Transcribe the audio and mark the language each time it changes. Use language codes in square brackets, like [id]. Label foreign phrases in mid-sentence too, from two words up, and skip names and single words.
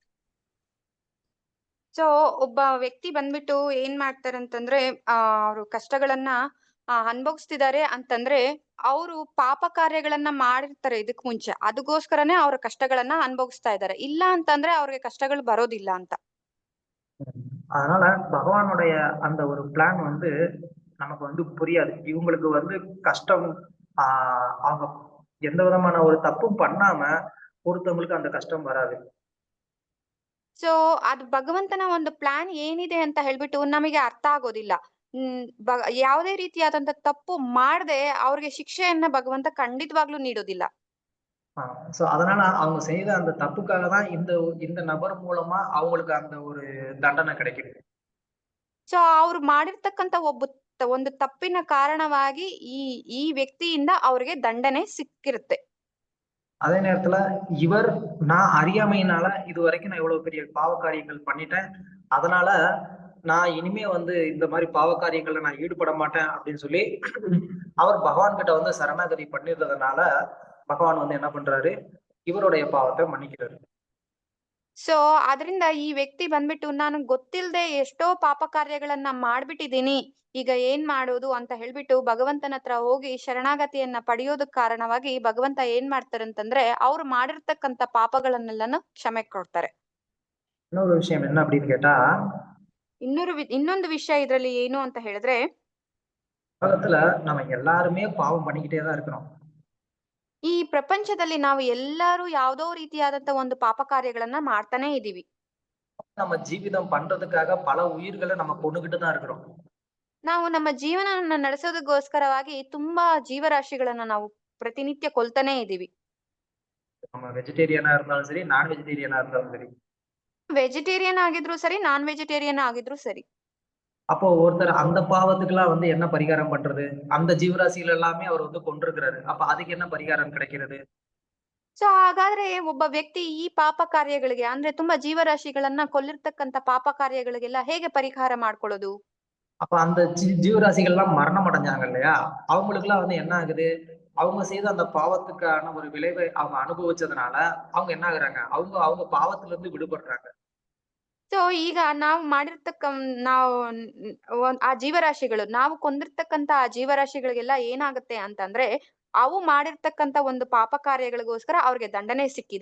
[kn] ಸೊ ಒಬ್ಬ ವ್ಯಕ್ತಿ ಬಂದ್ಬಿಟ್ಟು ಏನ್ ಮಾಡ್ತಾರಂತಂದ್ರೆ, ಅವರು ಕಷ್ಟಗಳನ್ನ ಅನುಭವಿಸ್ತಿದ್ದಾರೆ ಅಂತಂದ್ರೆ, ಅವರು ಪಾಪ ಕಾರ್ಯಗಳನ್ನ ಮಾಡಿರ್ತಾರೆ ಇದಕ್ ಮುಂಚೆ, ಅದಕ್ಕೋಸ್ಕರನೇ ಅವ್ರ ಕಷ್ಟಗಳನ್ನ ಅನುಭವಿಸ್ತಾ ಇದ್ದಾರೆ. ಇಲ್ಲ ಅಂತಂದ್ರೆ ಅವ್ರಿಗೆ ಕಷ್ಟಗಳು ಬರೋದಿಲ್ಲ ಅಂತ. [ta] அதனால பகவானுடைய அந்த ஒரு பிளான் வந்து நமக்கு வந்து புரியாது. இவங்களுக்கு வந்து கஷ்டம், அவங்க எந்த விதமான ஒரு தப்பும் பண்ணாம ஒருத்தவங்களுக்கு அந்த கஷ்டம் வராது. [kn] ಸೊ ಅದು ಭಗವಂತನ ಒಂದು ಪ್ಲಾನ್ ಏನಿದೆ ಅಂತ ಹೇಳ್ಬಿಟ್ಟು ನಮಗೆ ಅರ್ಥ ಆಗೋದಿಲ್ಲ. ಯಾವುದೇ ರೀತಿಯಾದಂತ ತಪ್ಪು ಮಾಡದೆ ಅವ್ರಿಗೆ ಶಿಕ್ಷೆಯನ್ನ ಭಗವಂತ ಖಂಡಿತವಾಗ್ಲೂ ನೀಡೋದಿಲ್ಲ. [ta] சோ அதனால அவங்க செய்த அந்த தப்புக்காக தான் இந்த நபர் மூலமா அவங்களுக்கு அந்த ஒரு தண்டனை கிடைக்குது. [kn] ಸೊ ಅವ್ರು ಮಾಡಿರ್ತಕ್ಕಂತ ಒಂದು ತಪ್ಪಿನ ಕಾರಣವಾಗಿ ಈ ವ್ಯಕ್ತಿಯಿಂದ ಅವ್ರಿಗೆ ದಂಡನೆ ಸಿಕ್ಕಿರುತ್ತೆ. [ta] அதே நேரத்துல இவர், நான் அறியாமையினால இது வரைக்கும் நான் இவ்வளவு பெரிய பாவ காரியங்கள் பண்ணிட்டேன், அதனால நான் இனிமே வந்து இந்த மாதிரி பாவ காரியங்கள்ல நான் ஈடுபட மாட்டேன் அப்படின்னு சொல்லி அவர் பகவான் கிட்ட வந்து சரணாகதி பண்ணிடுறதுனால பகவான் வந்து என்ன பண்றாரு, இவருடைய பாவத்தை மன்னிக்கிறாரு. [kn] ಸೊ ಅದರಿಂದ ಈ ವ್ಯಕ್ತಿ ಬಂದ್ಬಿಟ್ಟು, ನಾನು ಗೊತ್ತಿಲ್ಲದೆ ಎಷ್ಟೋ ಪಾಪ ಕಾರ್ಯಗಳನ್ನ ಮಾಡ್ಬಿಟ್ಟಿದೀನಿ, ಈಗ ಏನ್ ಮಾಡೋದು ಅಂತ ಹೇಳ್ಬಿಟ್ಟು ಭಗವಂತನ ಹತ್ರ ಹೋಗಿ ಶರಣಾಗತಿಯನ್ನ ಪಡೆಯೋದಕ್ ಕಾರಣವಾಗಿ ಭಗವಂತ ಏನ್ ಮಾಡ್ತಾರಂತಂದ್ರೆ, ಅವ್ರು ಮಾಡಿರ್ತಕ್ಕಂತ ಪಾಪಗಳನ್ನೆಲ್ಲನು ಕ್ಷಮೆ ಕೊಡ್ತಾರೆ. [ta] இன்னொரு விஷயம் என்ன அப்படின்னு கேட்டா, [kn] ಇನ್ನೊಂದು ವಿಷಯ ಇದ್ರಲ್ಲಿ ಏನು ಅಂತ ಹೇಳಿದ್ರೆ, [ta] உலகத்துல நம்ம எல்லாருமே பாவம் பண்ணிக்கிட்டே தான் இருக்கிறோம். [kn] ಈ ಪ್ರಪಂಚದಲ್ಲಿ ನಾವು ಎಲ್ಲರೂ ಯಾವ್ದೋ ರೀತಿಯಾದಂತ ಒಂದು ಪಾಪ ಕಾರ್ಯಗಳನ್ನ ಮಾಡ್ತಾನೆ ಇದೀವಿ. [ta] நம்ம ஜீவிதம் பண்றதுக்காக பல உயிர்களை நம்ம கொண்டுகிட்டு தான் இருக்கிறோம். [kn] ನಾವು ನಮ್ಮ ಜೀವನವನ್ನ ನಡೆಸೋದಕ್ಕೋಸ್ಕರವಾಗಿ ತುಂಬಾ ಜೀವರಾಶಿಗಳನ್ನ ನಾವು ಪ್ರತಿನಿತ್ಯ ಕೊಲ್ತಾನೆ ಇದೀವಿ. [ta] நம்ம வெஜிடேரியனா இருந்தாலும் சரி, நான் வெஜிடேரியனா இருந்தாலும் சரி. [kn] ವೆಜಿಟೇರಿಯನ್ ಆಗಿದ್ರು ಸರಿ, [en] non vegetarian [kn] ಆಗಿದ್ರು ಸರಿ. [ta] அப்போ ஒருத்தர் அந்த பாவத்துக்கெல்லாம் வந்து என்ன பரிகாரம் பண்றது? அந்த ஜீவராசிகள் எல்லாமே அவர் வந்து கொண்டிருக்கிறாரு. அப்ப அதுக்கு என்ன பரிகாரம் கிடைக்கிறது? [kn] ಸೊ ಹಾಗಾದ್ರೆ ಒಬ್ಬ ವ್ಯಕ್ತಿ ಈ ಪಾಪ ಕಾರ್ಯಗಳಿಗೆ, ಅಂದ್ರೆ ತುಂಬಾ ಜೀವರಾಶಿಗಳನ್ನ ಕೊಲ್ಲಿರ್ತಕ್ಕಂತ ಪಾಪ ಕಾರ್ಯಗಳಿಗೆಲ್ಲ ಹೇಗೆ ಪರಿಹಾರ ಮಾಡ್ಕೊಳ್ಳೋದು? [ta] அப்ப அந்த ஜீவராசிகள் எல்லாம் மரணம் அடைஞ்சாங்க இல்லையா, அவங்களுக்கு எல்லாம் வந்து என்ன ஆகுது, அவங்க செய்த அந்த பாவத்துக்கான ஒரு விளைவை அவங்க அனுபவிச்சதுனால அவங்க என்ன ஆகுறாங்க, அவங்க அவங்க பாவத்துல இருந்து விடுபடுறாங்க. [kn] ಸೊ ಈಗ ನಾವು ಮಾಡಿರ್ತಕ್ಕ ನಾವು ಆ ಜೀವರಾಶಿಗಳು ನಾವು ಕೊಂದಿರ್ತಕ್ಕಂತ ಆ ಜೀವರಾಶಿಗಳಿಗೆಲ್ಲ ಏನಾಗುತ್ತೆ ಅಂತಂದ್ರೆ ಅವು ಮಾಡಿರ್ತಕ್ಕಂತ ಒಂದು ಪಾಪ ಕಾರ್ಯಗಳಿಗೋಸ್ಕರ ಅವ್ರಿಗೆ ದಂಡನೆ ಸಿಕ್ಕಿದೆ.